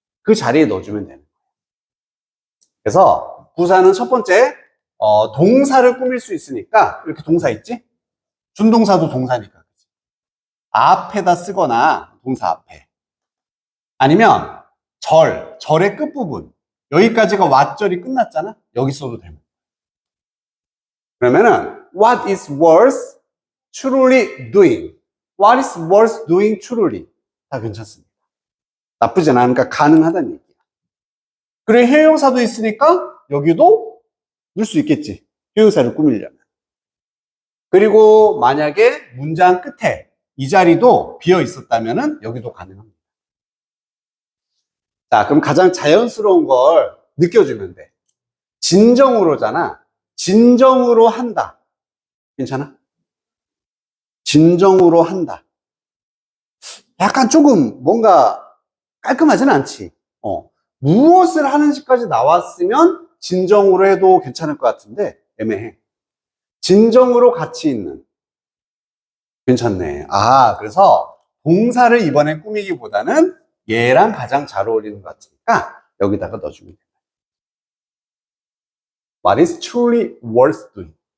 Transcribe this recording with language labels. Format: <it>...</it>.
<ko>그 자리에 넣어주면 되는 거야. 그래서 부사는 첫 번째 동사를 꾸밀 수 있으니까 이렇게 동사 있지? 준동사도 동사니까 앞에다 쓰거나 동사 앞에 아니면 절의 끝부분. 여기까지가 what절이 끝났잖아? 여기 써도 됩니다. 그러면은,</ko> <en>what is worth truly doing? What is worth doing truly?</en> <ko>다 괜찮습니다. 나쁘진 않으니까 가능하다는 얘기야. 그리고 형용사도 있으니까 여기도 넣을 수 있겠지. 형용사를 꾸미려면. 그리고 만약에 문장 끝에 이 자리도 비어 있었다면은 여기도 가능합니다. 자, 그럼 가장 자연스러운 걸 느껴주면 돼. 진정으로잖아. 진정으로 한다. 괜찮아? 진정으로 한다. 약간 조금 뭔가 깔끔하진 않지. 무엇을 하는지까지 나왔으면 진정으로 해도 괜찮을 것 같은데 애매해. 진정으로 가치 있는. 괜찮네. 아, 그래서 동사를 이번에 꾸미기보다는 얘랑 가장 잘 어울리는 것 같으니까 여기다가 넣어주면 돼.</ko> <en>What is truly worth doing?</en>